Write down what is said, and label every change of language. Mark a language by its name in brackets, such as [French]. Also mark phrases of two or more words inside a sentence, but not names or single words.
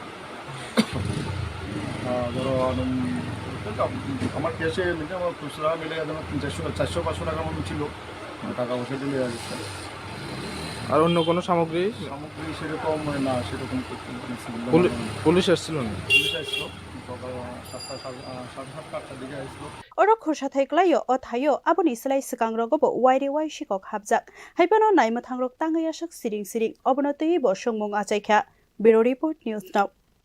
[Bangla] ধরো আমার ক্যাশে মিলে আমার খুচরা মিলে যেন 400-500 টাকার মতো ছিল, টাকা পয়সা দিলে আর অন্য কোনো সামগ্রী সেরকম না, সেরকম পুলিশ আসছিল না। পুলিশ আসছিল সকাল 7:30-8টার দিকে আসছিল। [Kok Borok] Oro khosha thaiklayo othayo aboni slai sikangrogobo waire wai sikhok hapjak haibano naimothangrok tangaya shak siring obono tei bo songmung achaikha [English] Bureau Report News Now